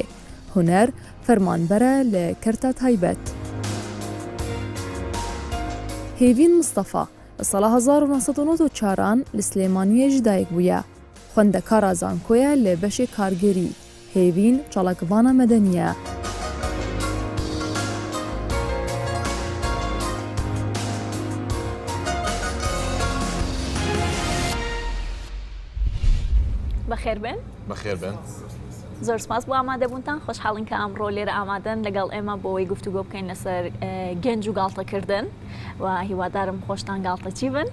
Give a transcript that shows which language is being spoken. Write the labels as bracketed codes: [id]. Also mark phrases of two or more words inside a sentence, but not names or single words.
[ku] Huner fermanber e li Kerta Taybet. Hêvîn Mustafa li sala 1994 li Slêmaniyê ji dayîk bûye. Xwendekara zankoye li beşê kargerî. Hêvîn çalakivana medeni ye. [ckb] بەخێر بن؟ بەخێر بن. زۆر سپاس بۆ ئامادەبوونتان خۆشحاڵین کە ئەمڕۆ لێرە ئامادەن لەگەڵ ئێمە بۆەوەی گفتوگۆ بکەین لەسەر گەنج و گاڵتەکردن و هیوادارم خۆشتان گاڵتەچی بن.